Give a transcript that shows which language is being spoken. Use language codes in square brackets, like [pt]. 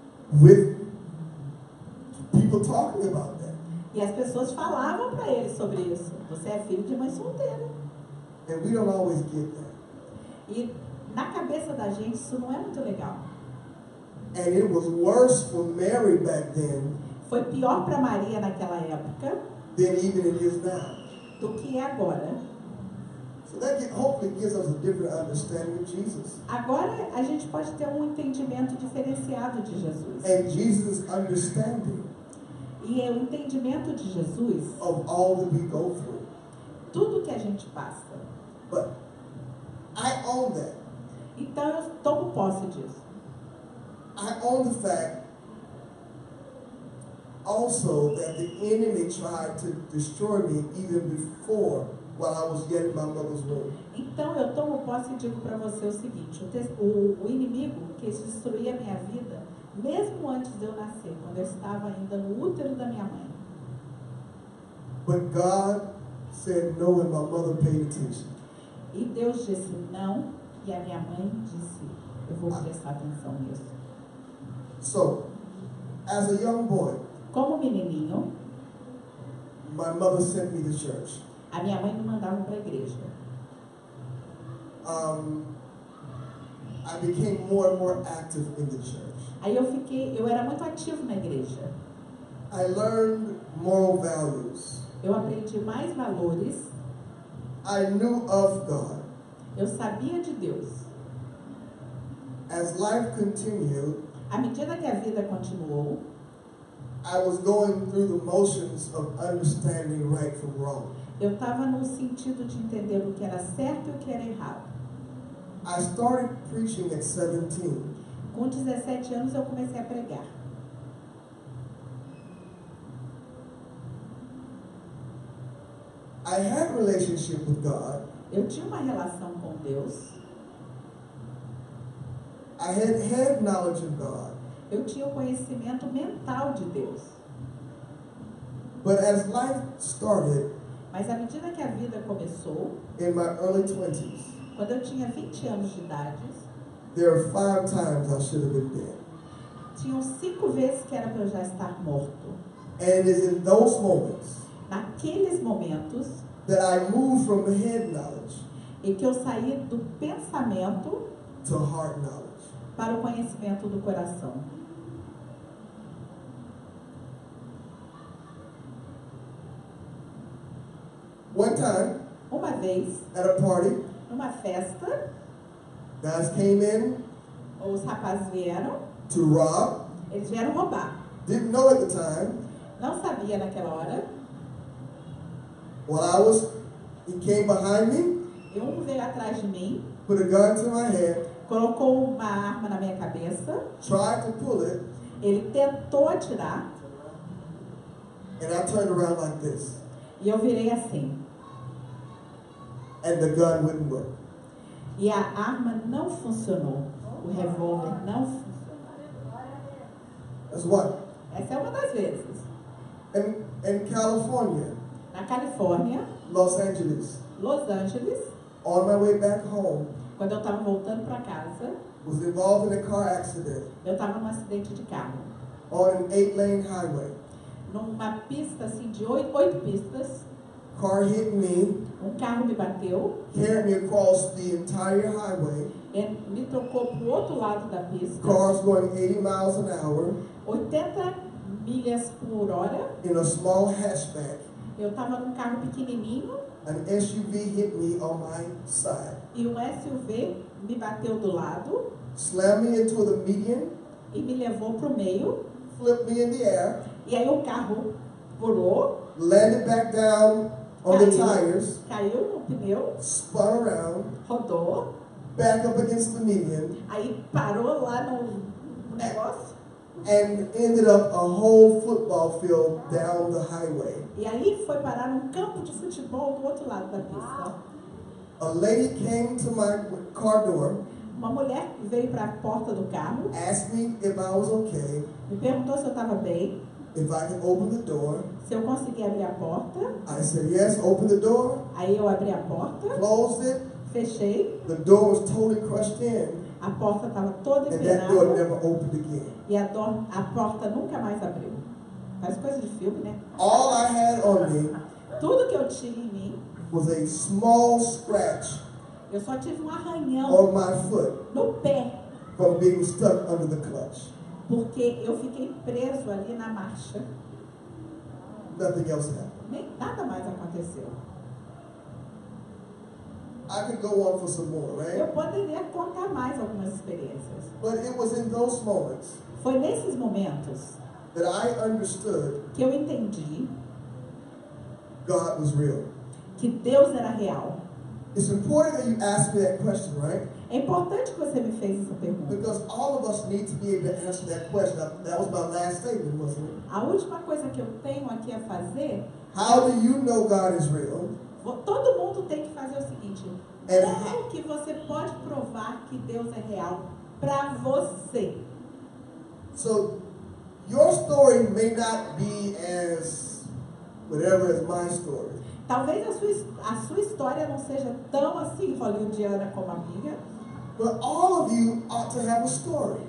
[en] with people talking about that. [pt] e as pessoas falavam para ele sobre isso. Você é filho de mãe solteira. [en] And we don't always get that. [pt] E na cabeça da gente isso não é muito legal. [en] And it was worse for Mary back then [pt] Foi pior para Maria naquela época [en] than even it is now. [pt] do que é agora. [en] So that hopefully gives us a different understanding of Jesus. [pt] Agora a gente pode ter um entendimento diferenciado de Jesus. [en] And Jesus' understanding [pt] E o entendimento de Jesus, [en] of all that we go through. [pt] tudo que a gente passa. [en] But I own that. [pt] Então eu tomo posse disso. [en] I own the fact also that the enemy tried to destroy me even before while I was yet in my mother's womb. [pt] Então eu tomo posse e digo para você o seguinte: o inimigo quis destruir a minha vida mesmo antes de eu nascer, quando eu estava ainda no útero da minha mãe. [en] But God said no and my mother paid attention. [pt] E Deus disse não, e a minha mãe disse: eu vou prestar atenção nisso. [en] So, as a young boy, [pt] Como menininho, [en] my mother sent me to church. [pt] a minha mãe me mandava para a igreja. [en] I became more and more active in the church. [pt] Aí eu era muito ativo na igreja. [en] I learned moral values. [pt] Eu aprendi mais valores. [en] I knew of God. [pt] Eu sabia de Deus. [en] As life continued, [pt] À medida que a vida continuou, [en] I was going through the motions of understanding right from wrong. [pt] eu estava no sentido de entender o que era certo e o que era errado. [en] I started preaching at 17. [pt] Com 17 anos eu comecei a pregar. [en] I had a relationship with God. [pt] Eu tinha uma relação com Deus. [en] I had knowledge of God. [pt] Eu tinha o conhecimento mental de Deus. [en] But as life started [pt] Mas à medida que a vida começou, [en] in my early 20s, [pt] quando eu tinha 20 anos de idade, [en] there are 5 times I should have been dead. [pt] tinham 5 vezes que era para eu já estar morto. [en] And it is in those moments [pt] Naqueles momentos [en] that I moved from head knowledge [pt] em que eu saí do pensamento [en] to heart knowledge. [pt] para o conhecimento do coração. [en] One time, [pt] Uma vez, [en] at a party, [pt] numa festa, [en] guys came in [pt] os rapazes vieram, [en] to rob. [pt] eles vieram roubar. [en] Didn't know at the time. [pt] Não sabia naquela hora. [en] While he came behind me, [pt] E um veio atrás de mim, [en] put a gun to my head, [pt] colocou uma arma na minha cabeça, [en] tried to pull it, [pt] ele tentou atirar, [en] and I turned around like this. [pt] e eu virei assim. [en] And the gun wouldn't work. [pt] E a arma não funcionou. O revólver não funcionou. [en] That's what? [pt] Essa é uma das vezes. [en] In California, [pt] Na Califórnia, [en] Los Angeles, [pt] Los Angeles, [en] on my way back home, [pt] quando eu estava voltando para casa, [en] was involved in a car accident [pt] eu estava num acidente de carro. [en] on an 8-lane highway. [pt] Numa pista assim de 8 pistas, [en] Car hit me, [pt] um carro me bateu, [en] carried me across the entire highway. [pt] me trocou para o outro lado da pista, [en] Cars going 80 miles an hour [pt] 80 milhas por hora. [en] in a small hatchback. [pt] Eu estava num carro pequenininho [en] An SUV hit me on my side, [pt] e um SUV me bateu do lado [en] slammed me into the median, [pt] e me levou para o meio. [en] flipped me in the air, [pt] E aí o carro pulou, [en] landed back down on the tires, [pt] caiu no pneu, [en] spun around, [pt] rodou, [en] back up against the median, [pt] aí parou lá no negócio. [en] and ended up a whole football field down the highway. [pt] E aí foi parar num campo de futebol do outro lado da pista. [en] A lady came to my car door, [pt] Uma mulher veio para a porta do carro, [en] asked me if I was okay, [pt] me perguntou se eu estava bem, [en] if I could open the door. [pt] se eu conseguia abrir a porta. [en] I said, yes, open the door, [pt] Aí eu abri a porta, [en] closed it. [pt] fechei, [en] The door was totally crushed in, [pt] a porta estava toda [en] and that door [pt] empenada [en] never opened again. [pt] e a porta nunca mais abriu. Faz coisa de filme, né? [en] All I had on me [pt] Tudo que eu tinha em mim, [en] was a small scratch [pt] eu só tive um arranhão [en] on my foot [pt] no pé, [en] from being stuck under the clutch. [pt] porque eu fiquei preso ali na marcha. [en] Nothing else happened. [pt] Nem nada mais aconteceu. [en] I could go on for some more, [pt] Eu [en] right? [pt] poderia contar mais algumas experiências. [en] But it was in those moments [pt] Foi nesses momentos [en] that I understood [pt] que eu entendi [en] God was real. [pt] que Deus era real. [en] It's important that you ask me that question, right? [pt] É importante que você me fez essa pergunta. [en] Because all of us need to be able to answer that question. That was my last statement, wasn't it? [pt] A última coisa que eu tenho aqui a fazer, [en] How do you know God is real? [pt] todo mundo tem que fazer o seguinte: É. como que você pode provar que Deus é real para você? [en] So, your story may not be as whatever as my story. [pt] Talvez a sua história não seja tão assim hollywoodiana como a minha, [en] But all of you ought to have a story.